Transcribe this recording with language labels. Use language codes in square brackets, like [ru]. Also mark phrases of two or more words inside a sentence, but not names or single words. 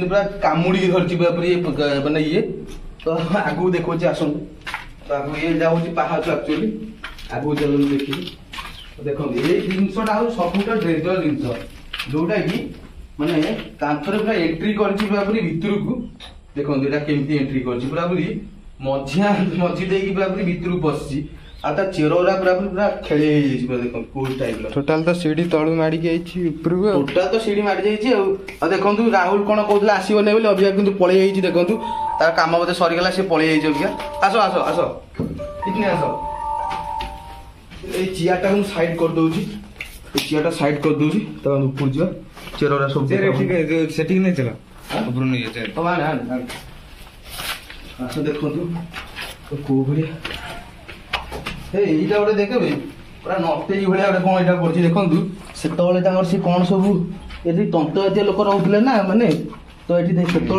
[or] ପୁରା କାମୁଡ଼ିକି ଧରିଛି ପୁରାପୁରି ମାନେ ଇଏ ତ ଆଗକୁ ଦେଖଉଛି ଆସନ୍ତୁ ତ ଆଗକୁ ଇଏ ଯାଉଛି ପାହାଚ ଆକ୍ଚୁଆଲି ଆଗକୁ ଚାଲନ୍ତୁ ଦେଖିବି ଦେଖନ୍ତୁ ଏଇ ଜିନିଷଟା ହଉଛି ସବୁଠାରୁ ଡେଞ୍ଜର ଜିନିଷ ଯୋଉଟା କି ମାନେ କାନ୍ଥରେ ପୁରା ଏଣ୍ଟ୍ରି କରିଛି ପୁରାପୁରି ଭିତରକୁ ଦେଖନ୍ତୁ ଏଇଟା କେମିତି ଏଣ୍ଟ୍ରି କରିଛି ପୁରାପୁରି ମଝି ଦେଇକି ପୁରାପୁରି ଭିତରକୁ ପଶିଛି ଆଉ ତା ଚେରରା ପୁରାପୁରି ପୁରା ଖେଳି ହେଇଯାଇଛି ପୁରା ଦେଖନ୍ତୁ କୋଉ ଟାଇପ୍ର ଟୋଟାଲ ତ ସିଢି ତଳୁ ମାଡ଼ିକି ଯାଇଛି ଉପରକୁ ଟୋଟାଲ ତ ସିଢି ମାଡ଼ି ଯାଇଛି ଆଉ ଦେଖନ୍ତୁ ରାହୁଲ କ'ଣ କହୁଥିଲା ଆସିବନି ବୋଲି ଅବିକା କିନ୍ତୁ ପଳେଇ ଯାଇଛି ଦେଖନ୍ତୁ ତାର କାମ ବୋଧେ ସରିଗଲା ସେ ପଳେଇ ଯାଇଛି ଅବିକା ଆସ ଠିକ୍ ଆସ ଏଇ ଚିଆରଟା ମୁଁ ସାଇଡ୍ କରିଦଉଛି [bn] এই চিয়ারটা সাইড করে [or] দଉଛି [bn] তখন উপর [or] ଯିବା ଚେରରା ସବୁ ସେଠିକି ନେଇ ଚାଲ ଉପରୁ ନେଇ ଯାଏ ଆସ ଦେଖନ୍ତୁ କୋଉ ଭଳିଆ ଏଇଟା ଗୋଟେ ଦେଖିବେ ପୁରା ନଟେଇ ଭଳିଆ ଗୋଟେ କ'ଣ ଏଇଟା କରୁଛି ଦେଖନ୍ତୁ ସେତେବେଳେ ତାଙ୍କର ସେ କ'ଣ ସବୁ ଏଠି ତନ୍ତ ଜାତୀୟ ଲୋକ ରହୁଥିଲେ ନା ମାନେ ତ ଏଠି ସେତେବେଳେ